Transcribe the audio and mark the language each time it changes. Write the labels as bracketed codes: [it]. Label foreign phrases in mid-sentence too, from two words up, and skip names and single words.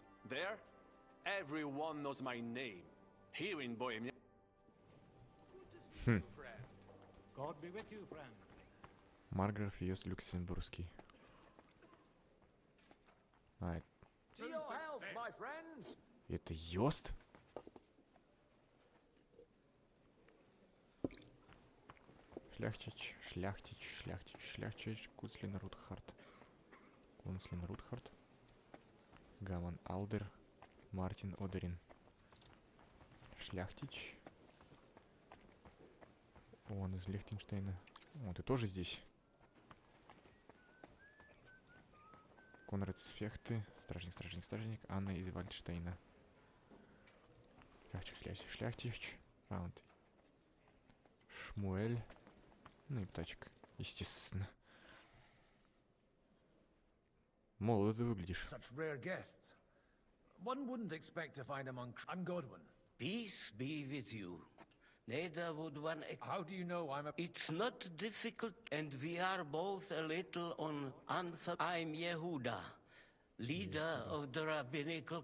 [en] There, everyone knows my name. Here in Bohemia. Good to see you, friend. God be with you, friend. [ru] Марграф Йост Люксембургский. А, [en] To your health, my friend. [ru] это Йост? Шляхтич, шляхтич, шляхтич, шляхтич, Кунслин Рутхарт. Кунслин Рутхарт. Гаман Алдер. Мартин Одерин. Шляхтич. Он из Лихтенштейна. О, ты тоже здесь. Конрад из Фехты. Стражник, стражник, стражник. Анна из Вальдштейна. Шляхтич, шляхтич, шляхтич. Раунд. Шмуэль. Ну и птачек, естественно. Молодо ты выглядишь. [en] Such rare guests. One wouldn't expect to find among... I'm Godwin. Peace be with you. Neither would one... How do you know I'm a... It's not difficult, and we are both a little on I'm Yehuda, leader of the rabbinical...